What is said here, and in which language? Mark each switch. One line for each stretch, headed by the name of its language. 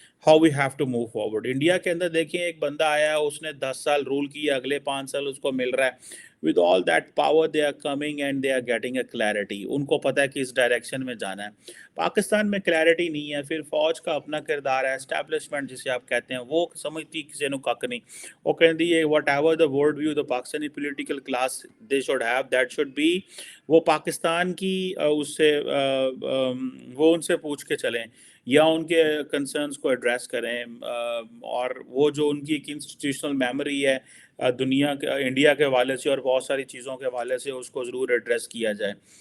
English: How we have to move forward.
Urdu: India کے اندر دیکھیں ایک بندہ آیا، اس نے 10 سال رول کیا، اگلے 5 سال اس کو مل رہا ہے.
English: With all that power they are coming and they are getting a clarity.
Urdu: ان کو پتہ ہے کہ اس ڈائریکشن میں جانا ہے. پاکستان میں کلیئرٹی نہیں ہے. پھر فوج کا اپنا کردار ہے، اسٹیبلشمنٹ جسے آپ کہتے ہیں، وہ سمجھتی کسی نے کک نہیں. وہ کہتی ہے
English: Whatever the world view the Pakistani political class they should have, that should be.
Urdu: وہ پاکستان کی اس سے وہ ان سے پوچھ کے چلیں یا ان کے کنسرنس کو ایڈریس کریں. اور وہ جو ان کی ایک انسٹیٹیوشنل میموری ہے دنیا کے، انڈیا کے حوالے سے اور بہت ساری چیزوں کے حوالے سے، اس کو ضرور ایڈریس کیا جائے.